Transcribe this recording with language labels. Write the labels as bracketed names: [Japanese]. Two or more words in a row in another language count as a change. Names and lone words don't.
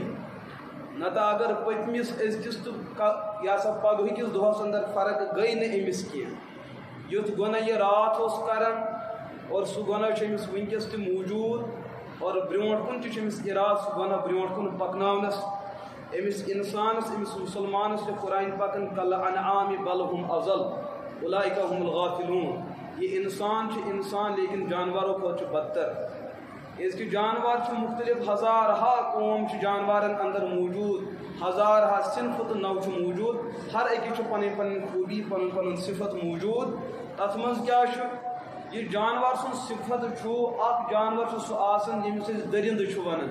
[Kashmiri] نتہٕ اگر پٔتمِس أزکِس تہٕ یہِ ہسا پگہٕکِس دۄہس اندر فرق گٔے نہٕ أمِس کینٛہہ. یُتھ گۄناہ یہِ راتھ اوس کران اور سُہ گۄناہ چھُ أمِس وٕنکیٚس تہِ موٗجوٗد اور برٛونٛٹھ کُن تہِ چھُ أمِس اِرادٕ سُہ گۄناہ برٛونٛٹھ کُن پکناونس. أمِس اِنسانس أمِس مُسلمانس چھُ قرآن پاکن [Arabic] کل انعام بل ہم اضل اولئک هم الغافلون. [Kashmiri] یہ انسان چھُ انسان لیکن جانورو کھۄتہٕ چھُ بدتر. أزکہِ جانور چھِ مختلف ہزارہا قوم چھِ جانورن اندر موٗجوٗد, ہزارہا صنفہٕ تہٕ نو چھُ موٗجوٗد. ہر أکِس چھُ پنٕنۍ پنٕنۍ خوٗبی پنُن پنُن صفت موٗجوٗد. تتھ منٛز کیٛاہ چھُ یہِ جانور سُنٛد صفت چھُ اکھ جانور چھُ سُہ آسان ییٚمِس أسۍ دٔرِنٛدٕ چھُ ونان.